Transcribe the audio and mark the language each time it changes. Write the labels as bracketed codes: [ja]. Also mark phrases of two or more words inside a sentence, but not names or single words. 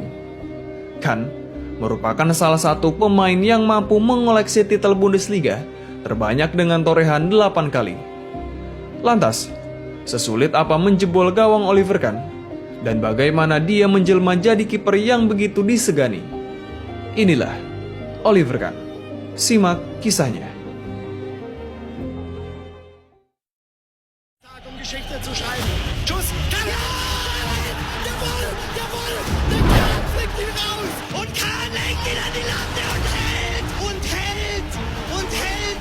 [id] Kahn merupakan salah satu pemain yang mampu mengoleksi titel Bundesliga terbanyak dengan torehan 8 kali. Lantas, sesulit apa menjebol gawang Oliver Kahn? Dan bagaimana dia menjelma jadi kiper yang begitu disegani? Inilah Oliver Kahn. Simak kisahnya. [de] Um Geschichte zu schreiben. Schuss. Jawohl! Jawohl! Der Kahn fliegt ihn raus. Und Kahn lenkt ihn an die Latte und hält. Und hält. Und hält.